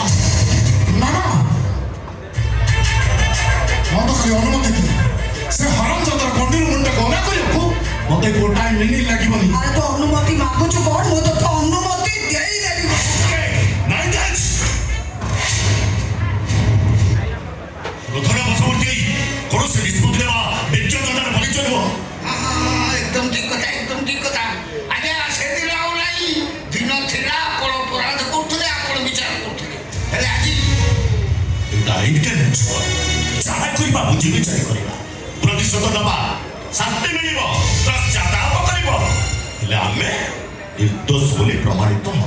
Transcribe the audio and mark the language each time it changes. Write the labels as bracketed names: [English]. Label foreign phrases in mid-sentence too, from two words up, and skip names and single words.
[Odia] ମାମା ମତେ ଖାଲି ଅନୁମତି ଦିଅ, ସେ ହରାମଜାଦାର ଗଣ୍ଡିରୁ ମୁଣ୍ଡଟାକୁ ଅଗା କରିବାକୁ ମତେ ଗୋଟାଏ ମିନିଟ୍ ଲାଗିବନି। ଆରେ ତ ଅନୁମତି ମାଗୁଛୁ କଣ? ମୁଁ ତ ଅନୁମତି ଦେଇଦେବି। ପ୍ରଥମେ ବଶବର୍ତ୍ତୀ ହେଇ କୌଣସି ନିଷ୍ପତ୍ତି ନେବା ବିଜ୍ଞତାର ପରିଚୟ ନୁହଁ। ଏକଦମ ଠିକ କଥା, ଏକଦମ ଠିକ କଥା। আଜ୍ଞା ସେଦିନ ଆଉ ନାହିଁ, ଦିନ ଥିଲା ଆପଣ ଅପରାଧ କରୁଥିଲେ, ଆପଣ ବିଚାର କରୁଥିଲେ, ହେଲେ ଆଜି ଏଇଟା ଇଣ୍ଟେଲିଜେନ୍ସ। ଯାହା କରିବା ବୁଝି ବିଚାରି କରିବା, ପ୍ରତିଶୋଧ ନେବା, ଶାନ୍ତି ମିଳିବ, ପଶ୍ଚାତାପ କରିବ, ହେଲେ ଆମେ ନିର୍ଦ୍ଦୋଷ ବୋଲି ପ୍ରମାଣିତ ହବ।